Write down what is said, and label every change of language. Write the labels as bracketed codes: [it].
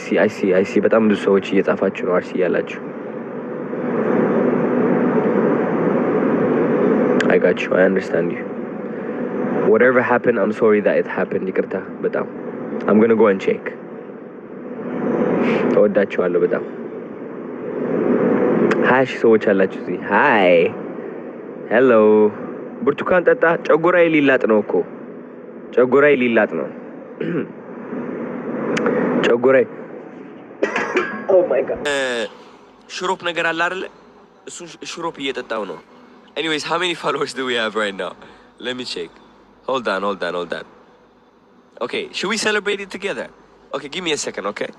[en] I see [am] በጣም ብዙ ሰዎች እየጻፋችሁ ነው አርሲ ያላችሁ። [en] I got you. I understand you. Whatever happened, I'm sorry that it happened. [am] ይቅርታ በጣም [en] I'm going to go and check. [am] እወዳችኋለሁ በጣም። ሃሽ ሰዎች አላችሁ እዚህ። ሃይ ሄሎ። ብርቱካን ጠጣ። ጨጉራዬ ሊላጥ ነው እኮ ጨጉራዬ ሊላጥ ነው። ጨጉራዬ [en] ኦ ማይ ጋድ። [am] ሽሮፕ ነገር አለ አይደለ? እሱን ሽሮፕ እየጠጣው ነው። [en] Anyways, how many followers do we have right now? Let me check. Hold on. Okay, should we celebrate it together? Okay, give me a second, okay?